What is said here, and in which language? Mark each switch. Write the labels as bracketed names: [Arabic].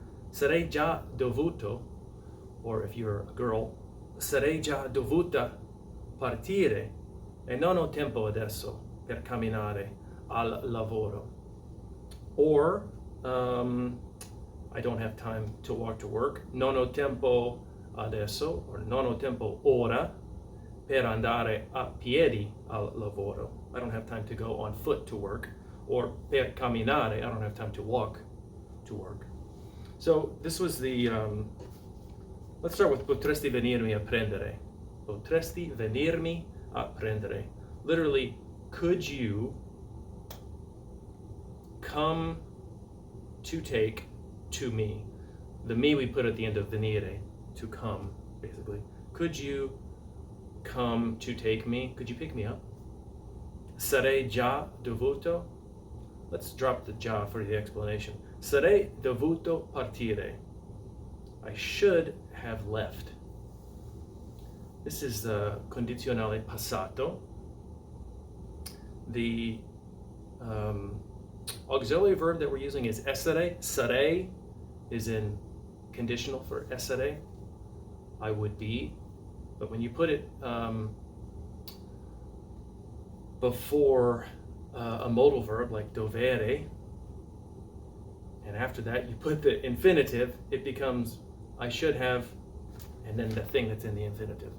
[Italian] Sarei già dovuto, [English] or if you're a girl, [Italian] sarei già dovuta partire e non ho tempo adesso per camminare al lavoro. [English] Or, I don't have time to walk to work. [Italian] Non ho tempo adesso, or non ho tempo ora per andare a piedi al lavoro. [English] I don't have time to go on foot to work. Or [Italian] per camminare, [English] I don't have time to walk to work. So this was the, let's start with [Italian] potresti venirmi a prendere. Potresti venirmi a prendere. [English] Literally, could you come to take to me? The me we put at the end of venire, to come, basically. Could you come to take me? Could you pick me up? [Italian] Sarei già dovuto. [English] Let's drop the già for the explanation. [Italian] Sarei dovuto partire. [English] I should have left. This is the condizionale passato. The auxiliary verb that we're using is essere. Sarei is in conditional for essere. I would be. But when you put it before a modal verb like dovere, and after that you put the infinitive, it becomes I should have, and then the thing that's in the infinitive.